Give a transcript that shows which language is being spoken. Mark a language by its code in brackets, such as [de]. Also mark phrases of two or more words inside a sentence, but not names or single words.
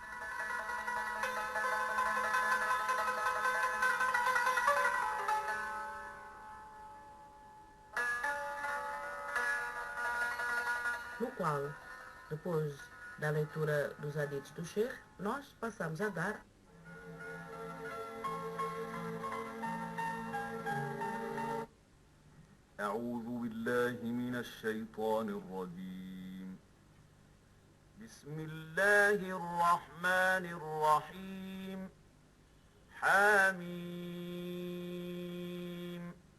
[pt] No qual, depois da leitura dos hadiths do Sheikh, nós passamos a dar [ar] أعوذ بالله من الشيطان الرجيم بسم الله الرحمن الرحيم حميم